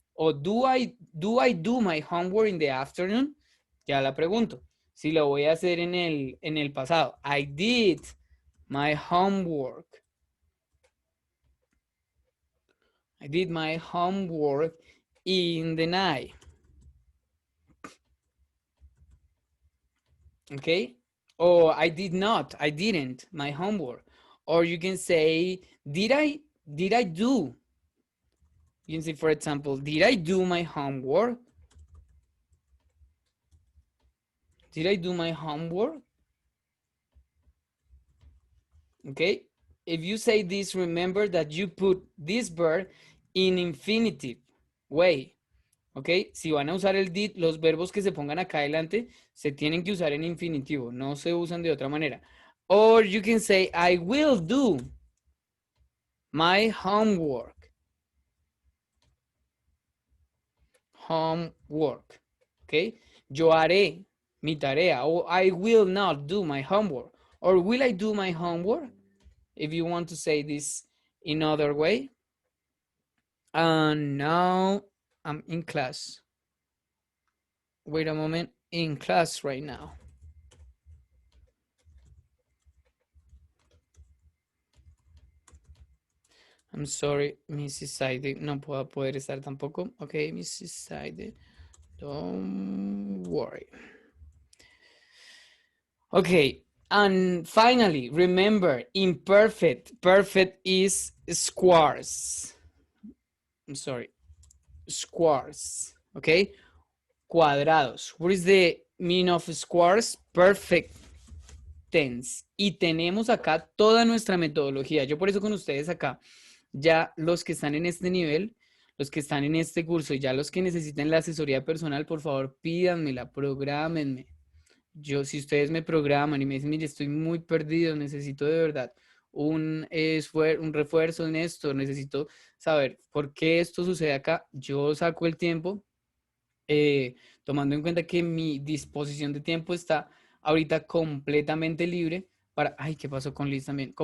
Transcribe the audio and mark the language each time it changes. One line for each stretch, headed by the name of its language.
English: O do I do my homework in the afternoon?
Spanish: Ya la pregunto. Si lo voy a hacer en el pasado.
English: I did my homework. I did my homework in the night. Okay? Or I didn't my homework. Or you can say, did I do? You can say, for example, did I do my homework? Did I do my homework? Okay? If you say this, remember that you put this verb in infinitive way. ¿Ok?
Spanish: Si van a usar el did, los verbos que se pongan acá adelante se tienen que usar en infinitivo, no se usan de otra manera.
English: Or you can say, I will do my homework. Homework.
Spanish: ¿Ok? Yo haré mi tarea.
English: Or I will not do my homework. Or will I do my homework? If you want to say this in other way. And now I'm in class. Wait a moment, in class right now. I'm sorry, Mrs.
Spanish: Saide, no puedo poder estar tampoco.
English: Okay, Mrs. Saide, don't worry. Okay, and finally, remember, imperfect. Perfect is squares. I'm sorry, squares. Okay, cuadrados. What is the meaning of squares? Perfect tense.
Spanish: Y tenemos acá toda nuestra metodología. Yo por eso con ustedes acá, ya los que están en este nivel, los que están en este curso y ya los que necesiten la asesoría personal, por favor, pídanmela, prográmenme. Yo, si ustedes me programan y me dicen, mire, estoy muy perdido, necesito de verdad un refuerzo en esto, necesito saber por qué esto sucede acá, yo saco el tiempo, tomando en cuenta que mi disposición de tiempo está ahorita completamente libre para, ay, ¿qué pasó con Liz también?